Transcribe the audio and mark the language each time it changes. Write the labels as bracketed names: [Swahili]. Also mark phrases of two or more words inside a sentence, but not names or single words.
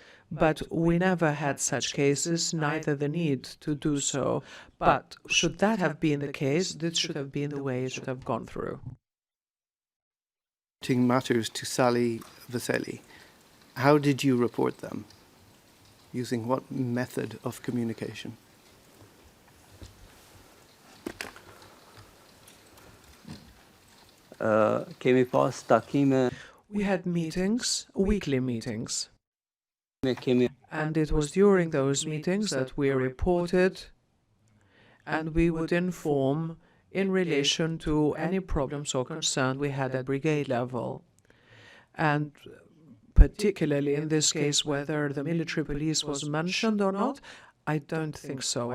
[English] But we never had such cases, neither the need to do so. But should that have been the case, this should have been the way it should have gone through. Reporting matters to Sally Vaseli, how did you report them? Using what method of communication? [Albanian] kemi pas takime [English] We had meetings, weekly meetings, [Albanian] kemi [English] and it was during those meetings that we reported and we would inform in relation to any problems or concerns we had at brigade level. And particularly in this case, whether the military police was mentioned or not, I don't think so.